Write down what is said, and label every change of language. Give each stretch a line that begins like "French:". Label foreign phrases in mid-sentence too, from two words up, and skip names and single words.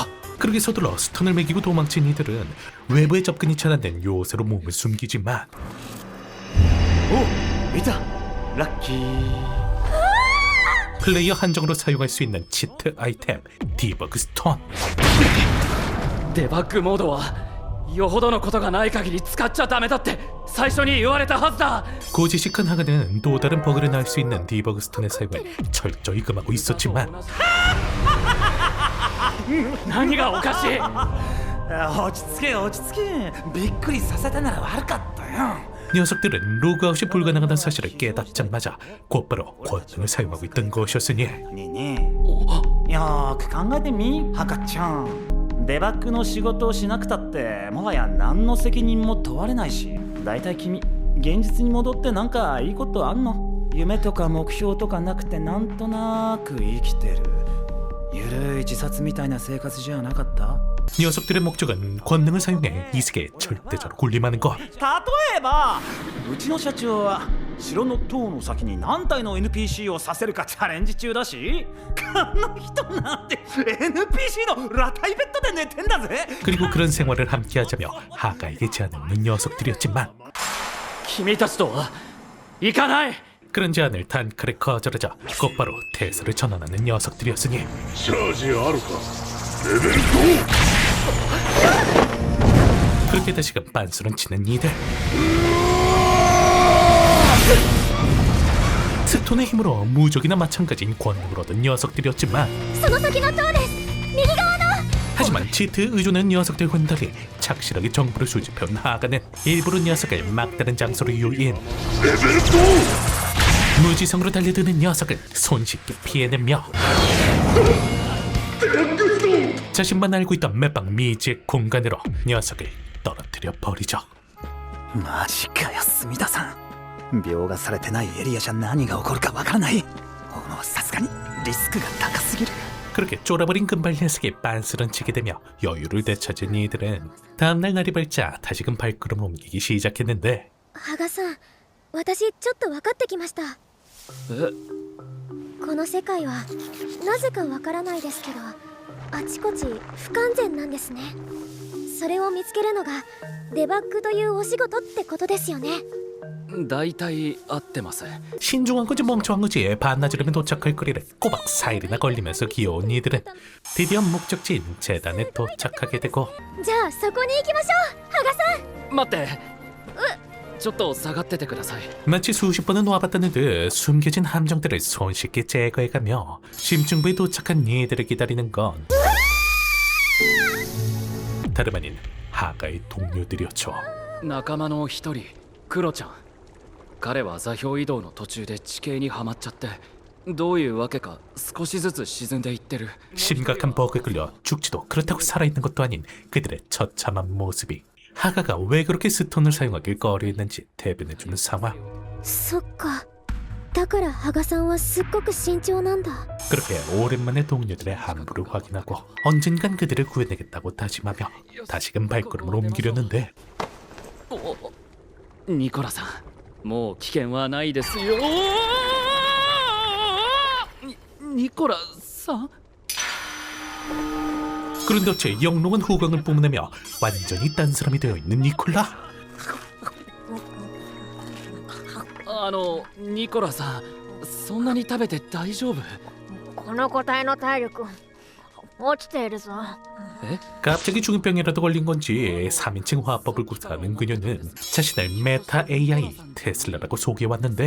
Korean: 그렇게 서둘러 스턴을 매기고 도망친 이들은 외부의 접근이 차단된 요새로 몸을 숨기지만
Japanese: おいたラッキー
Korean: 플레이어 한정으로 사용할 수 있는 치트 아이템 디버그 스톤
Japanese: デバッグモードはよほどのことがない限り使っちゃダメだって最初に言われたはずだ
Korean: 고지식한 하가는 또 다른 버그를 낳을 수 있는 디버그 스톤의 사용을 철저히 금하고 있었지만
Japanese: 何がおかしい落ち着け落ち着けびっくりさせたなら悪かったよ
Korean: 녀석들은 로그아웃이 불가능하다는 사실을 깨닫자마자 곧바로 권능을 사용하고 있던 것이었으니
Japanese: ねえねえよーく考えてみ赤ちゃんデバッグの仕事をしなくたってもはや何の責任も問われないしだいたい君現実に戻ってなんかいいことあんの？夢とか目標とかなくてなんとなく生きてるゆるい自殺みたいな生活じゃなかった？
Korean: 녀석들의 목적은 권능을 사용해 이 세계에 절대적으로 군림하는 것
Japanese: 例えばうちの社長は城の塔の先に何体の NPC をさせるかチャレンジ中だしこの人なんて NPC の裸体ベッドで寝てんだぜ
Korean: 그리고 그런 생활을 함께하자며 하가에게 제안을 오는 녀석들이었지만
Japanese: 君たちとは行かない
Korean: 그런 제안을 단칼에 거절하자 곧바로 대사를 전환하는 녀석들이었으니
Japanese: チャージあるか
Korean: 그렇게 다시금 빤스런 치는 이들 스톤의 힘으로 무적이나 마찬가지인 권능을 얻은 녀석들이었지만
Japanese: その先の塔です。右側の。
Korean: 하지만 치트에 의존한 녀석들과는 달리 착실하게 정보를 수집해온 하가는 일부러 녀석을 막다른 장소로 유인 무지성으로 달려드는 녀석을 손쉽게 피해내며 자신만 알고 있던 맷방 미지의 공간으로 녀석을 떨어뜨려 버리죠.
Japanese: マジかよ隅田さん描画されてないエリアじゃ何が起こるかわからないもうさすがにリスクが高すぎる
Korean: 그렇게 쫄아버린 금발 녀석이 빤스런 치게 되며 여유를 되찾은 이들은 다음날 날이 밝자 다시금 발걸음을 옮기기 시작했는데
Japanese: 羽賀さん私ちょっと分かってきましたえこの世界はなぜかわからないですけどあちこち不完全なんですねそれを見つけるのがデバッグというお仕事ってことですよね大体合ってます。
Korean: 신중한 거지 멍청한 거지. 반나절이면 도착할 거리를 꼬박 4일이나 걸리면서 귀여운 이들은 드디어 목적지인 재단에 도착하게 되고
Japanese: じゃあそこに行きましょう羽賀さん。待ってちょっと下がっててください。
Korean: 마치 수십 번은 놓아봤다는 듯 숨겨진 함정들을 손쉽게 제거해가며 심층부에 도착한 이들을 기다리는 건 다름 아닌 하가의 동료들이었죠.
Japanese: 仲間の一人クロちゃん、彼は座標移動の途中で地形にはまっちゃって、どういうわけか少しずつ沈んでいってる。
Korean: 심각한 버그에 끌려 죽지도 그렇다고 살아있는 것도 아닌 그들의 처참한 모습이 하가가 왜 그렇게 스톤을 사용하길 꺼려했는지 대변해주는 상황.
Japanese: そっか、だから羽賀さんはすっごく慎重なんだ。
Korean: 그렇게 오랜만에 동료들의 함부를 확인하고 언젠간 그들을 구해내겠다고 다짐하며 다시금 발걸음을 옮기려는데
Japanese: ニコラさん、もう危険はないですよ。ニコラさん？
Korean: 그런데 어째 영롱한 후광을 뿜으내며 완전히 딴 사람이 되어 있는 니콜라.
Japanese: ニコラさん、そんなに食べて大丈夫？この個体の体力落ちているぞ。
Korean: 갑자기 중이병이라도 걸린 건지 3인칭 화법을 구사하는 그녀는 자신을 메타 AI 테슬라라고 소개해왔는데